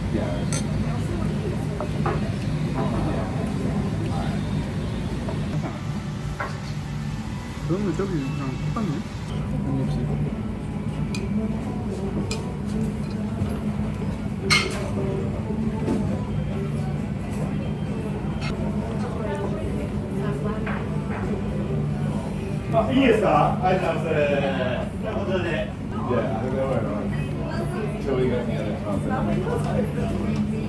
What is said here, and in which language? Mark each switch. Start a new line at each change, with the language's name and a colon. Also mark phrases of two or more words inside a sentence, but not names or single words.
Korean: 그러면 저기 그냥 똑같네? 없이. 아,
Japanese: いいですかありがとうございます。じゃあこちらで。Yeah,
English: I think that works. So we got the other concept.